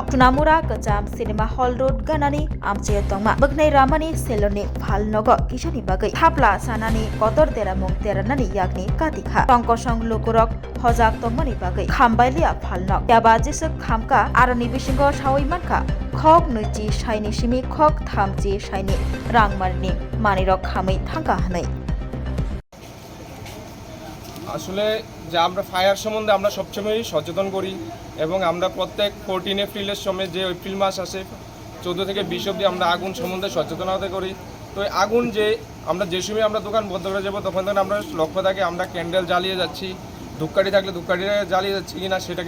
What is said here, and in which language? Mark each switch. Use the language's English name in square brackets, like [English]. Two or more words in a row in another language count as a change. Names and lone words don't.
[Kok Borok] Sunamura kacham [English] cinema hall road [Kok Borok] ganani amche tongma buknai ramani selonni phalnogo kisani bagai thapla sanani kotor tera mung teranani yakni katikha Tongkosong lukurok hojak tongmani bagai khambailia phalnok yaba jesuk khamka aroni bisingo sawai manka khok nuchi shaini simi khok thamchi shaini rangmarni manirok khamai [Bangla] থাকা নাই আসলে যে আমরা ফায়ার সম্বন্ধে আমরা সবসময়ই সচেতন করি এবং আমরা প্রত্যেক 14 এপ্রিলের সময় যে এপ্রিল মাস আসে 14 থেকে 20 অবধি আমরা আগুন সম্বন্ধে সচেতনতা করি তো আগুন যে আমরা যে সময় আমরা দোকান বন্ধ করে যাব তখন আমরা লক্ষ্য থাকে আমরা ক্যান্ডেল জ্বালিয়ে যাচ্ছি ধূপকাঠি থাকলে ধূপকাঠিটা জ্বালিয়ে যাচ্ছি কিনা সেটাকে